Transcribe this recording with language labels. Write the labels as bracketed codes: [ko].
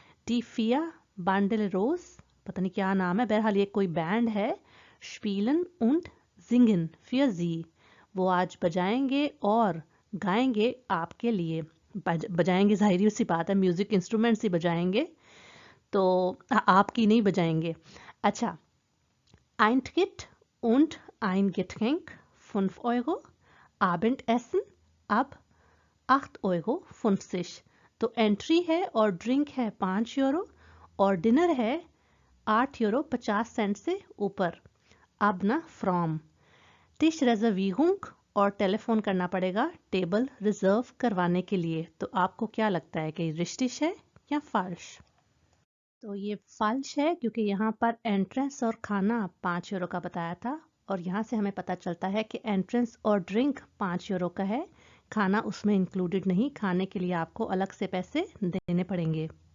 [hi] Die vier Banderos, पता नहीं क्या नाम है, बहरहाल ये कोई बैंड है। [de] Spielen und singen für Sie, [hi] वो आज बजाएंगे और गाएंगे आपके लिए। बजाएंगे जाहिर सी बात है, म्यूजिक इंस्ट्रूमेंट्स ही बजाएंगे, तो आपकी नहीं बजाएंगे। [de] अच्छा, Eintritt und ein Getränk 5 Euro, Abendessen ab 8,50 Euro। [hi] तो एंट्री है और ड्रिंक है 5 यूरो और डिनर है 8 यूरो 50 सेंट से ऊपर। अब ना फ्रॉम टिश रिजर्विंग और टेलीफोन करना पड़ेगा टेबल रिजर्व करवाने के लिए। तो आपको क्या लगता है कि रिश्टिश है या फाल्श? तो ये फाल्श है क्योंकि यहाँ पर एंट्रेंस और खाना 5 यूरो का बताया था और यहाँ से हमें पता चलता है कि एंट्रेंस और ड्रिंक 5 यूरो का है, खाना उसमें इंक्लूडेड नहीं, खाने के लिए आपको अलग से पैसे देने पड़ेंगे।